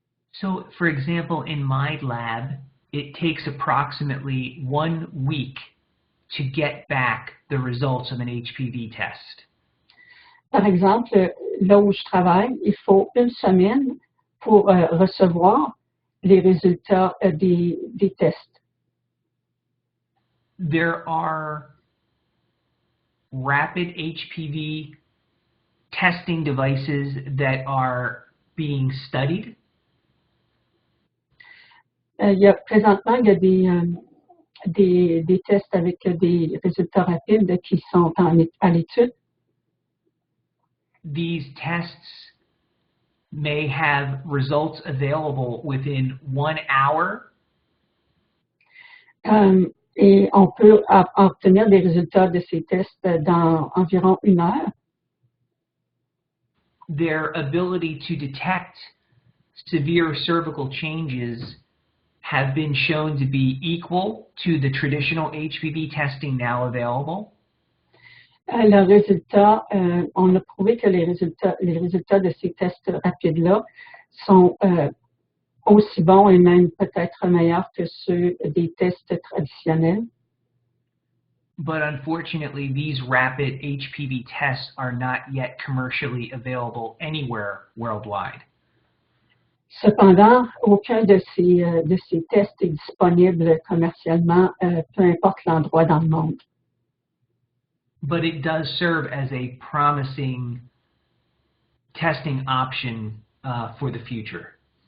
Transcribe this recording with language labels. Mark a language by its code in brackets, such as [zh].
[en] So, for example, in my lab, it takes approximately 1 week to get back the results of an HPV test. [fr] Par exemple, là où je travaille, il faut 1 semaine pour recevoir les résultats des tests. [en] There are rapid HPV testing devices that are being studied. [fr] Présentement, il y a des tests avec des résultats rapides qui sont à l'étude. [en] These tests may have results available within 1 hour. [fr] Et on peut obtenir des résultats de ces tests dans environ 1 heure. [en] Their ability to detect severe cervical changes have been shown to be equal to the traditional HPV testing now available. [fr] Le résultat, on a prouvé que les résultats de ces tests rapides-là sont aussi bons et même peut-être meilleurs que ceux des tests traditionnels. [en] But unfortunately, these rapid HPV tests are not yet commercially available anywhere worldwide. [fr] Cependant, aucun de ces tests est disponible commercialement, peu importe l'endroit dans le monde. [en] But it does serve as a promising testing option for the future.